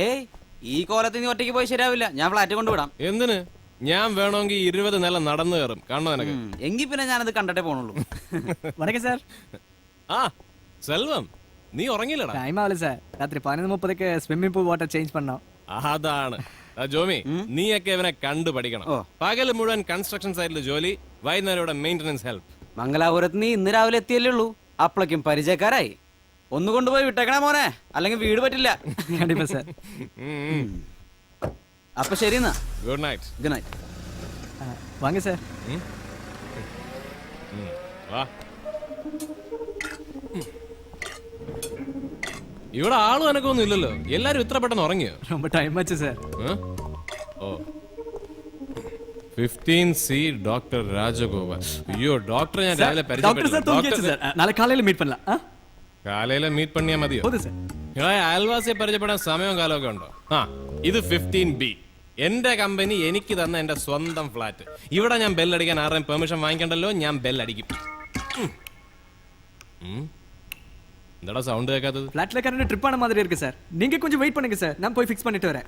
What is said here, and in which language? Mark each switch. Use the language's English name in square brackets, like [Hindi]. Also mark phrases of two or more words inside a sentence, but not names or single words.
[Malayalam] ഏയ്, ഈ കോലത്തിൽ നീ ഒറ്റയ്ക്ക് പോയി ശരിയാവില്ല. ഞാൻ ഫ്ലാറ്റ് കൊണ്ടുവിടാം. എന്തിന്? ഞാൻ വേണമെങ്കിൽ 20 നില നടന്നു കയറും. കാണണോ നിനക്ക്? എങ്കിൽ പിന്നെ ഞാനത് കണ്ടിട്ടേ പോണുള്ളൂ. [Tamil] வணக்கம் சார். [Malayalam] ആ സെൽവം, നീ ഉറങ്ങിയില്ലടാ? [Tamil] டைம் ஆகல சார். ராத்திரி 11:30க்கு [English] swimming pool water change [Tamil] பண்ணோம். [Malayalam] അതാണ് ജോമി, നീയൊക്കെ ഇവനെ കണ്ടു പഠിക്കണം. പകല് മുഴുവൻ കൺസ്ട്രക്ഷൻ സൈറ്റിൽ ജോലി, വൈകുന്നേരം ഇവിടെ [English] maintenance help. [Malayalam] മംഗലാപുരത്ത് നീ ഇന്ന് രാവിലെ എത്തിയല്ലേ ഉള്ളൂ, അപ്പളേക്കും പരിചയക്കാരായി. ഒന്ന് കൊണ്ടുപോയി വിട്ടേക്കണേ മോനെ, അല്ലെങ്കിൽ വീട് പറ്റില്ല. [Tamil] கண்டிப்பா சார். [Malayalam] അപ്പൊ ശരി എന്നാ. [English] good night. good night. [Tamil] வாங்க சார். [Malayalam] വാ. ഇവിടെ ആളും എനക്കൊന്നും ഇല്ലല്ലോ, എല്ലാരും ഇത്ര പെട്ടെന്ന് ഉറങ്ങിയോ? [Tamil] ரொம்ப டைம் ஆச்சு சார். [Malayalam] ഓ 15C ഡോക്ടർ രാജഗോപാൽ. അയ്യോ, ഡോക്ടറെ ഞാൻ രാവിലെ [Tamil] டாக்டர் சார் தூங்கியாச்சு சார். நாளை காலையில மீட் பண்ணலாம். [Malayalam] കാലയിലെ മീറ്റ് പണിയാ മതിയോ? അയൽവാസിയെ പരിചയപ്പെടാൻ സമയവും കാലമൊക്കെ ഉണ്ടോ? ആ, ഇത് 15B, എന്റെ കമ്പനി എനിക്ക് തന്ന എന്റെ സ്വന്തം ഫ്ലാറ്റ്. ഇവിടെ ഞാൻ ബെല്ലടിക്കാൻ ആരുടെയും പെർമിഷൻ വാങ്ങിക്കണ്ടല്ലോ, ഞാൻ ബെല്ലടിക്കും. എന്താടാ സൗണ്ട് കേൾക്കാത്തത്? [Tamil] ஃபிளாட்ல [English] current trip [Tamil] ஆன மாதிரி இருக்கு சார். நீங்க கொஞ்சம் வெயிட் பண்ணுங்க சார், நான் போய் ஃபிக்ஸ் பண்ணிட்டு வரேன்.